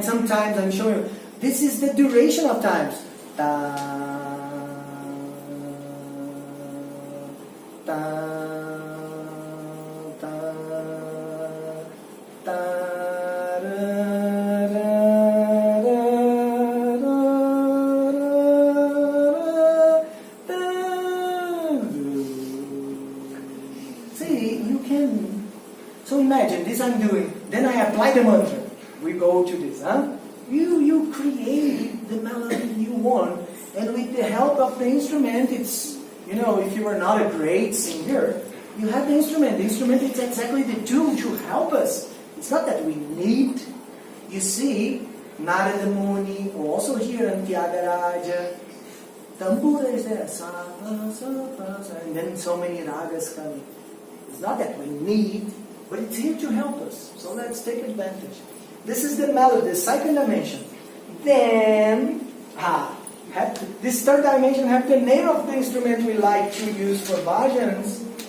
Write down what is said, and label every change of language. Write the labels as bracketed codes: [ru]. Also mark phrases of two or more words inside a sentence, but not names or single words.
[en] Sometimes I'm showing you, this is the duration of times. Ta, ta, ta, ta, ra, ra, ra, ra, ra, ta. See, you can. So imagine this I'm doing, then I apply the mantra. We go to this, huh? You create the melody you want, and with the help of the instrument, it's, if you are not a great singer, you have the instrument. The instrument is exactly the tool to help us. It's not that we need. You see, Narada Muni, also here in Tyagaraja, tambura is there, sa, pa, sa, pa, sa, and then so many ragas coming. It's not that we need, but it's here to help us. So let's take advantage. This is the melody, the second dimension. Then, this third dimension have the name of the instrument we like to use for bhajans.